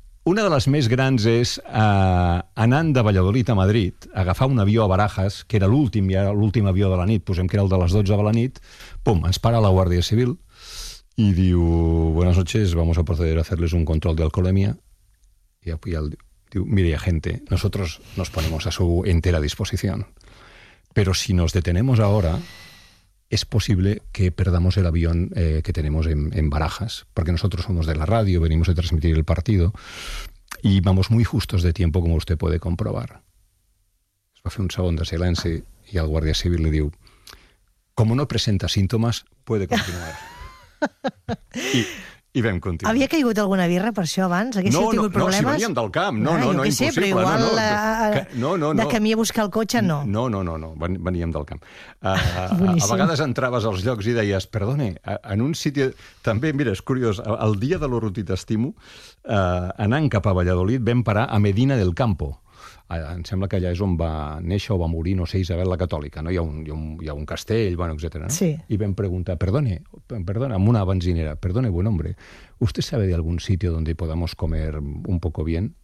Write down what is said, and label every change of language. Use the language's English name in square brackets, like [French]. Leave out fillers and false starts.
[Catalan] Una de les més grans és anant de Valladolid a Madrid, agafar un avió a Barajas, que era l'últim, ja l'últim avió de la nit, posem que era el de les 12 de la nit, pum, ens para la Guàrdia Civil i diu, [Spanish] buenas noches, vamos a proceder a hacerles un control de alcoholemia. [Catalan] I el diu, [Spanish] mire, agente, nosotros nos ponemos a su entera disposición, pero si nos detenemos ahora... es posible que perdamos el avión que tenemos en Barajas, porque nosotros somos de la radio, venimos a transmitir el partido, y vamos muy justos de tiempo, como usted puede comprobar. Es va a hacer un segundo de silencio y al guardia civil le dijo, como no presenta síntomas, puede continuar. [Catalan] I vam continuar. Havia caigut alguna birra per això abans? No, tingut no, problemes? No, si veníem del camp. No, no, no, impossible. Sé, igual, no, no, no, no, de camí a buscar el cotxe, no. No, no, no, no, veníem del camp. A vegades entraves als llocs i deies, [Spanish] perdone, en un sitio... [Catalan] També, mira, és curiós, el dia de l'Oruti t'estimo, anant cap a Valladolid, vam parar a Medina del Campo. Em sembla que allà és on va néixer o va morir, no sé, Isabel la Catòlica, no? Hi ha un castell, bueno, etcètera, no? Sí. I vam preguntar, perdone, amb una benzinera, [Spanish] perdone, buen hombre, ¿usted sabe de algún sitio donde podamos comer un poco bien?